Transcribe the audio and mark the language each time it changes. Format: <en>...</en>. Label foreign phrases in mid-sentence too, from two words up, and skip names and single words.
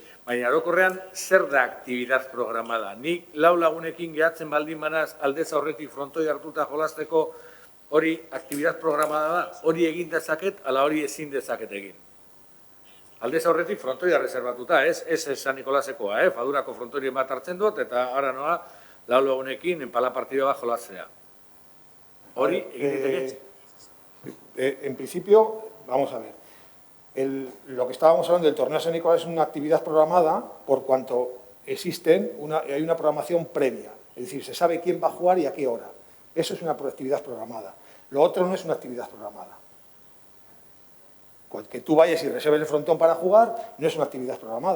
<eu>Baina, orokorrean, zer da</eu> <es>aktibidad programada?</es> <eu>Nik 4 lagunekin gehatzen baldin banaz, aldez aurretik frontoi hartuta jolasteko, hori</eu> <es>aktibidad programada</es> <eu>da, hori egin dezaket, ala hori ezin dezaket egin. Aldez aurretik frontoia reservatuta, ez San Nikolasekoa, Fadurako frontoien bat hartzen dut, eta ara noa 4 lagunekin enpala partida bat jolaztea. Hori egin diteke?</eu> <es>En principio, vamos a ver, Lo que estábamos hablando del torneo San Nicolás es una actividad programada por cuanto hay una programación previa. Es decir, se sabe quién va a jugar y a qué hora. Eso es una actividad programada. Lo otro no es una actividad programada. Que tú vayas y reserves el frontón para jugar no es una actividad programada.</es>